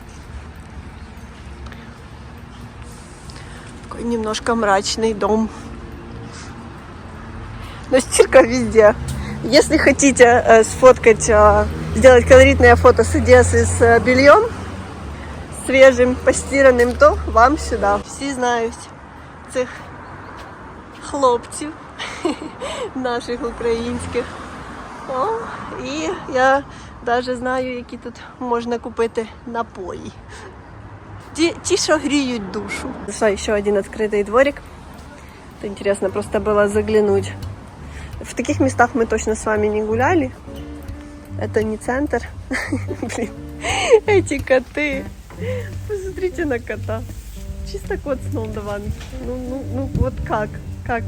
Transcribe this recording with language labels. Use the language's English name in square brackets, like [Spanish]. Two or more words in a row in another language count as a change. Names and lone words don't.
[Russian] Такой немножко мрачный дом. Но стирка везде. Если хотите сфоткать, сделать колоритное фото с Одессы с бельем, свежим, постиранным, то вам сюда. [Ukrainian] Всі знають цих хлопців наших українських. І я навіть знаю, які тут можна купити напої. Ті, що гріють душу. Зашла ще один відкритий дворик. [Russian] Это интересно просто было заглянуть. В таких местах мы точно с вами не гуляли. Это не центр. Блин, эти коты. Посмотрите на кота. Чисто кот с Молдаванки. Ну, вот как? Как?